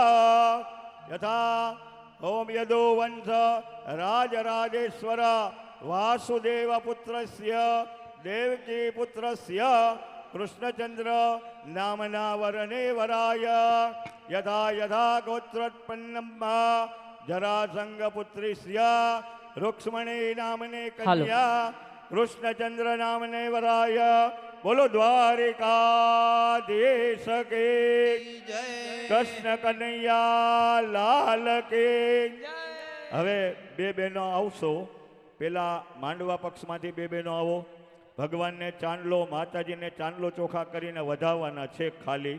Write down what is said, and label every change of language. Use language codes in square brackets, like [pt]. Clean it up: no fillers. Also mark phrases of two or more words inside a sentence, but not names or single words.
[sa] યથા ઓમ યદો વંશ રાજરાજેશ્વર વાસુદેવ પુત્રસ્ય દેવકી પુત્રસ્ય કૃષ્ણચંદ્ર નામના વરને વરાય યથા યથા ગોત્રોત્પન્નમ જરાસંગ પુત્રીસ્ય रुक्ष्मणी नामने कन्या कृष्णचंद्र नामने वराय [gu] બોલો દ્વારિકાધીશ કે જય કૃષ્ણ કનૈયા લાલ કે. હવે બે બહેનો આવશો. પેલા માંડવા પક્ષમાંથી બે બહેનો આવો. ભગવાનને ચાંદલો, માતાજીને ચાંદલો ચોખા કરીને વધાવવાના છે ખાલી.